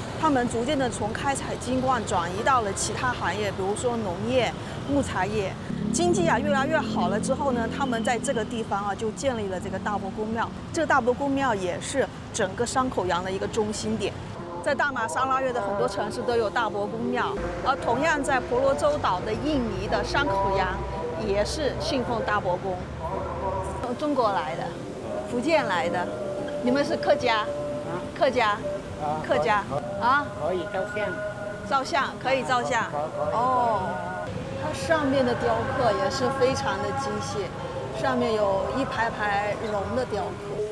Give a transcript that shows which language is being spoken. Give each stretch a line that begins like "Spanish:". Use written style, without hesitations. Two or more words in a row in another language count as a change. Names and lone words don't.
Chinese: 他們逐漸的從開採金礦轉移到了其他行業，比如說農業、木材業。經濟啊越來越好了之後呢，他們在這個地方啊就建立了這個大伯公廟。這個大伯公廟也是整個山口洋的一個中心點。在大馬沙拉越的很多城市都有大伯公廟，而同樣在婆羅洲島的印尼的山口洋也是信奉大伯公。從中國來的。福建來的，你們是客家？客家？客家？啊？可以照相。照相可以照相。哦，它上面的雕刻也是非常的精細，上面有一排排龍的雕刻。